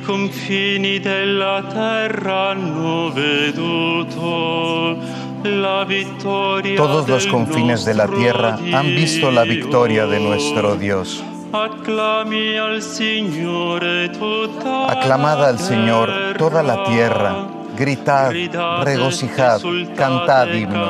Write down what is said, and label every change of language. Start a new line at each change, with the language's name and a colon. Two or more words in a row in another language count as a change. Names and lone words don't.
Italian: confini della terra hanno veduto la vittoria.
Spanish: Todos los confines de la tierra han visto la victoria de nuestro Dios.
Italian: Acclami al Signore tutta
Spanish: Aclamad al Señor toda la tierra, gritad, regocijad, cantad himnos.